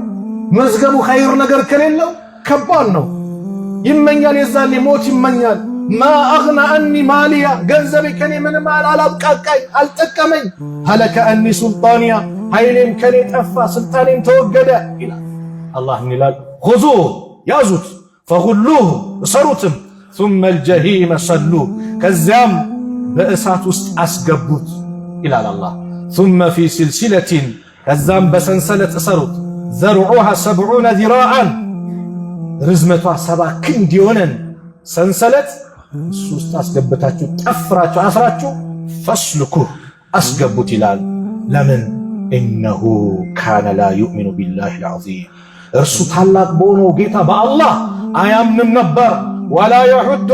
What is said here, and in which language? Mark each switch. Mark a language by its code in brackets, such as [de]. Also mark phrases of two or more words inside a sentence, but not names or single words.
[am] መዝገቡ ኸይር ነገር ከሌለው ከባድ ነው። ይመኛል፣ የዛኔ ሞት ይመኛል። [ar] ما أغنى عني ماليه፣ [am] ገንዘቤ ከኔ ምንም አላብቃቃኝ አልጠቀመኝ። [ar] هلك عني سلطانيه፣ [am] ኃይሌም ከኔ ጠፋ ስልጣኔም ተወገደ ይላል አላህ። ምን ይላል? ኹዙሁ፣ ያዙት፣ ፈጉሉሁ፣ እሰሩትም፣ [ar] ثم الجحيم صلوه፣ [am] ከዚያም በእሳት ውስጥ አስገቡት ይላል አላህ። [ar] ثم في سلسلة፣ [am] ከዛም በሰንሰለት እሰሩት፣ [ar] ذرعها 70 ذراعا፣ [am] ርዝመቷ 70 ክንድ የሆነን ሰንሰለት እሱ ውስጥ አስገብታችሁ ጠፍራችሁ አስራችሁ ፈስልኩህ፣ አስገቡት ይላል። ለምን? [ar] إنه كان لا يؤمن بالله العظيم፣ [am] እርሱ ታላቅ በሆነው ጌታ በአላህ አያምንም ነበር። [ar] ولا يحض